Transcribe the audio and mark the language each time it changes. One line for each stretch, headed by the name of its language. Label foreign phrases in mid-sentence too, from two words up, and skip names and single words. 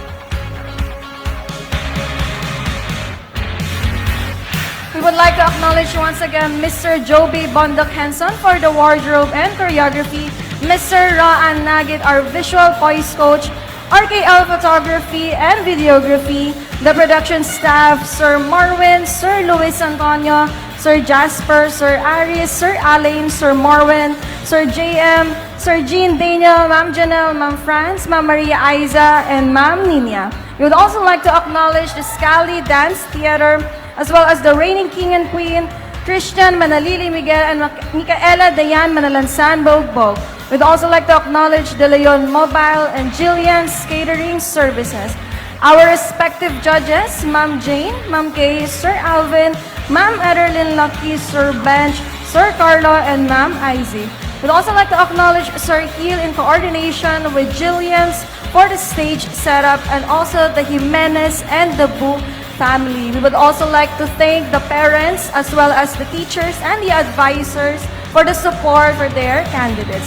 English: We would like to acknowledge once again Mr. Joby Bondok Henson for the wardrobe and choreography, Mr. Raan Nagit, our visual voice coach, RKL photography and videography, the production staff, Sir Marwin, Sir Luis Antonio, Sir Jasper, Sir Aris, Sir Alain, Sir Marwin, Sir JM, Sir Jean Daniel, Ma'am Janelle, Ma'am France, Ma'am Maria Aiza, and Ma'am Nina. We would also like to acknowledge the Scali Dance Theater, as well as the reigning king and queen, Christian Manalili Miguel and Micaela Dayan Manalansan Bogbog. We'd also like to acknowledge De Leon Mobile and Jillian's Catering Services. Our respective judges, Ma'am Jane, Ma'am Kay, Sir Alvin, Ma'am Ederlyn Lucky, Sir Bench, Sir Carlo, and Ma'am Izzy. We'd also like to acknowledge Sir Heel in coordination with Jillian's for the stage setup and also the Jimenez and the Bu family. We would also like to thank the parents as well as the teachers and the advisors for the support for their candidates.